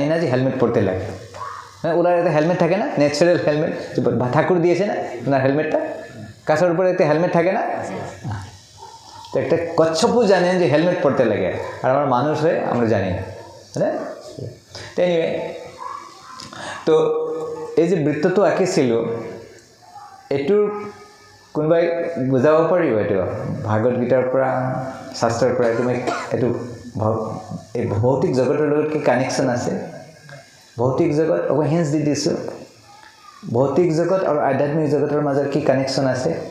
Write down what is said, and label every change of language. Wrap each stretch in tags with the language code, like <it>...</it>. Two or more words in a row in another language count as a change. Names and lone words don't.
<bn>না যে হেলমেট পরতে লাগে ওনার একটা হেলমেট থাকে না ন্যাচারাল হেলমেট ঠাকুর দিয়েছে না ওনার হেলমেটটা কাছের উপরে একটা হেলমেট থাকে না তো একটা কচ্ছপও জানেন যে হেলমেট পরতে লাগে আর আমরা মানুষ হয়ে আমরা জানি না হ্যাঁ তো এনিওয়ে তো এই যে বৃত্তটো আঁকিছিল</bn> <as>এইটোৰ কোনোবাই বুজাব পাৰিব এইটো ভাগৱত গীতাৰ পৰা শাস্ত্ৰৰ পৰা তুমি এইটো এই ভৌতিক জগতৰ লগত কি কানেকশ্যন আছে ভৌতিক জগত অকল হিন্স দি দিছোঁ ভৌতিক জগত আৰু আধ্যাত্মিক জগতৰ মাজত কি কানেকশ্যন আছে</as>